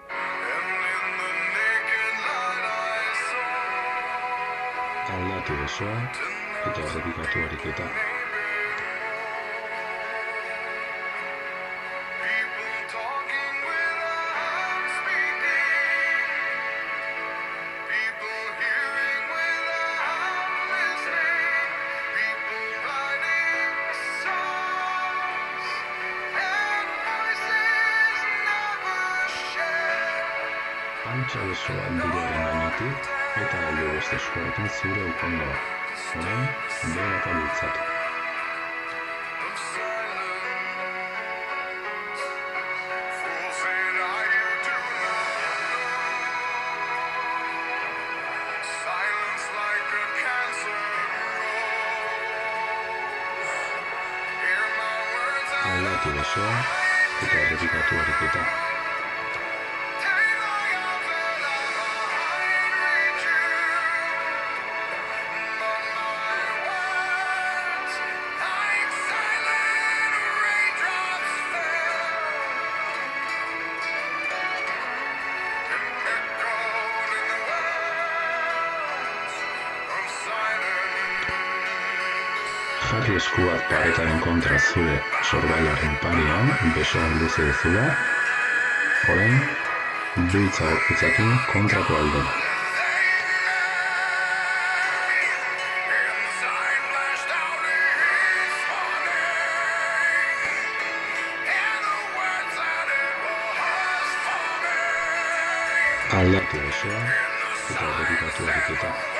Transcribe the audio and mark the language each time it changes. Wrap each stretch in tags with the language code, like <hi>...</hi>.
<en>And in the naked light I saw</en> <eu>Aldatu besoa eta errepikatu ariketa.</eu> <en>people talking without speaking, people hearing without listening, people writing songs and voices never shared.</en> <eu>Antza besoa buruaren gainetik eta heldu beste eskuarekin zure ukondoa. Orain, beheraka bultzatu.</eu> <en>Of silence, fools said I you do not know. Silence like a cancer grows. Hear my words and</en> <eu>Aldatu besoa eta errepikatu ariketa.</eu> <en>take my arms and I might reach you, but my words like silent raindrops fell and echoed in the wells of silence.</en> <eu>Jarri eskuak paretaren kontra zure sorbailaren parean, besoak luze dezula. Orain, bultza gorputzakin kontrako aldera.</eu> <en>Inside flashed out his warning, and the words that it was for me.</en> <eu>Aldatu osoa eta errepikatu ariketa.</eu>